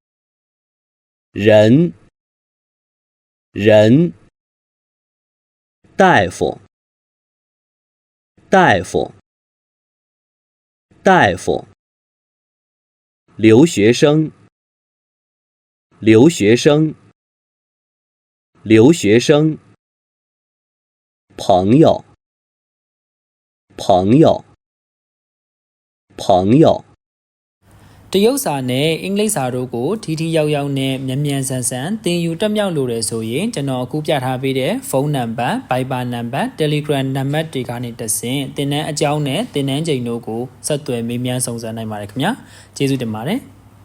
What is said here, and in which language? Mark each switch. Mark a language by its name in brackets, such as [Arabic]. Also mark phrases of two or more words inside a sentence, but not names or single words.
[Chinese] 人人，大夫大夫大夫，留学生留学生留学生，朋友朋友朋友。 [Burmese] တရုတ်စာနဲ့အင်္ဂလိပ်စာတို့ကိုထီထီရောက်ရောက်နဲ့မြန်မြန်ဆန်ဆန်သင်ယူတက်မြောက်လို့တယ်ဆိုရင်ကျွန်တော်အခုပြထားပေးတဲ့ဖုန်းနံပါတ် Viber နံပါတ် Telegram နံပါတ်တွေကနေတဆင့်သင်တန်းအကြောင်းနဲ့သင်တန်းချိန်တို့ကိုဆက်သွယ်မေးမြန်းစုံစမ်းနိုင်ပါတယ်ခင်ဗျာကျေးဇူးတင်ပါတယ်